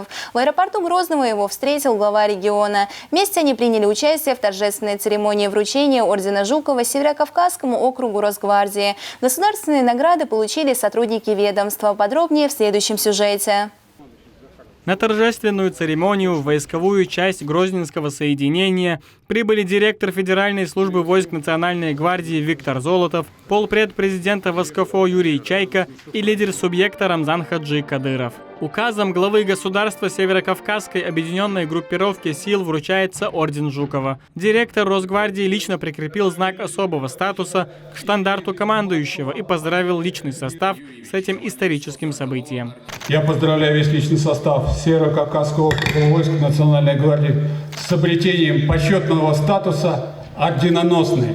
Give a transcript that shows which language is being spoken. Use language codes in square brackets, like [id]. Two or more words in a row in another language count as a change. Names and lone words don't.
[ru] В аэропорту Грозного его встретил глава региона. Вместе они приняли участие в торжественной церемонии вручения ордена Жукова Северокавказскому округу Росгвардии. Государственные награды получили сотрудники ведомства. Подробнее в следующем сюжете. На торжественную церемонию в войсковую часть Грозненского соединения прибыли директор Федеральной службы войск Национальной гвардии Виктор Золотов, полпред президента ВСКФО Юрий Чайка и лидер субъекта Рамзан Хаджи Кадыров. Указом главы государства Северокавказской объединенной группировки сил вручается орден Жукова. Директор Росгвардии лично прикрепил знак особого статуса к штандарту командующего и поздравил личный состав с этим историческим событием. Я поздравляю весь личный состав Северокавказского округа войск Национальной гвардии с обретением почетного статуса орденоносный.